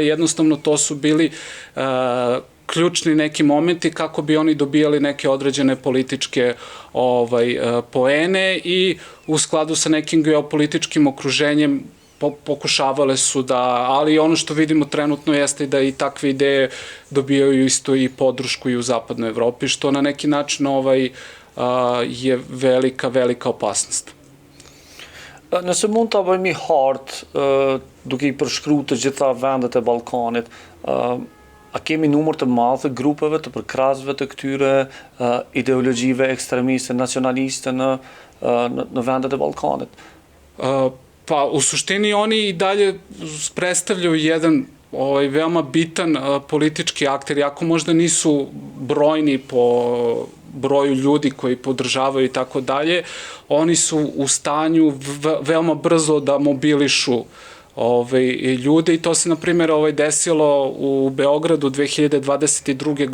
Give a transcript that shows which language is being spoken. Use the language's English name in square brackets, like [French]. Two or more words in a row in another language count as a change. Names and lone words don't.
[Serbian] Jednostavno to su bili ključni neki momenti kako bi oni dobijali neke određene političke poene i u skladu sa nekim geopolitičkim okruženjem pokušavale su da, ali ono što vidimo trenutno jeste da i takve ideje dobijaju isto i podršku i u Zapadnoj Evropi, što na neki način je velika opasnost. [Albanian] Nëse mund ta bëjmë hartë duke I përshkruar të gjitha vendet e Ballkanit, a kemi numër të madh të grupeve të përkrahësve të këtyre ideologjive ekstremiste, nacionaliste në vendet e Ballkanit? [Serbian] Pa, u suštini oni I dalje predstavljaju jedan veoma bitan politički akter, iako možda nisu brojni po broju ljudi koji podržavaju I tako dalje, oni su u stanju veoma brzo da mobilišu ljude I to se, na primjer, desilo u Beogradu 2022.